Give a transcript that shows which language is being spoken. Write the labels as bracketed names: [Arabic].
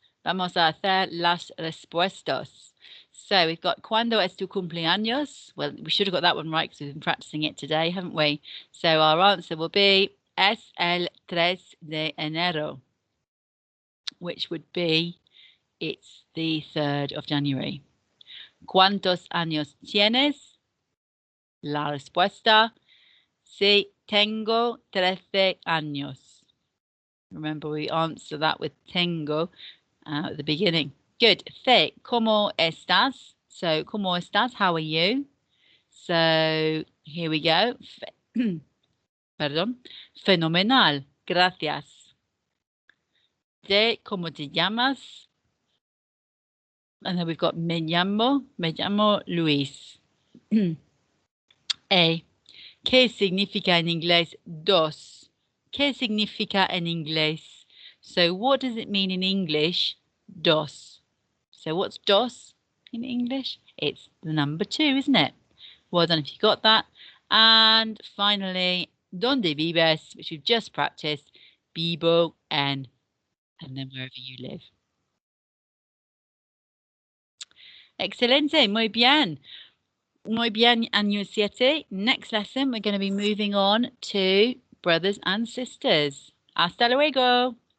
[Spanish] Vamos a hacer las respuestas. [English] So we've got [Spanish] ¿Cuándo es tu cumpleaños? [English] Well, we should have got that one right because we've been practicing it today, haven't we? So our answer will be [Spanish] es el 3 de enero, [English] which would be it's the 3rd of January. [Spanish] ¿Cuántos años tienes? La respuesta, sí, tengo 13 años. [English] Remember, we answer that with tengo at the beginning. [Spanish] Good. Fe, ¿cómo estás? So, ¿cómo estás? [English] How are you? So, here we go. [Spanish] Perdón. Fenomenal. Gracias. De, ¿cómo te llamas? [English] And then we've got [Spanish] me llamo Luis. A, ¿qué significa en inglés dos? ¿Qué significa en inglés? [English] So what does it mean in English? Dos. So what's dos in English? It's the number 2, isn't it? Well done if you got that. And finally, [Spanish] ¿Dónde vives? [English] Which we've just practiced. [Spanish] Vivo en, [English] and then wherever you live. [Spanish] Excelente, muy bien. Muy bien, año 7. [English] Next lesson, we're going to be moving on to brothers and sisters. [Spanish] Hasta luego.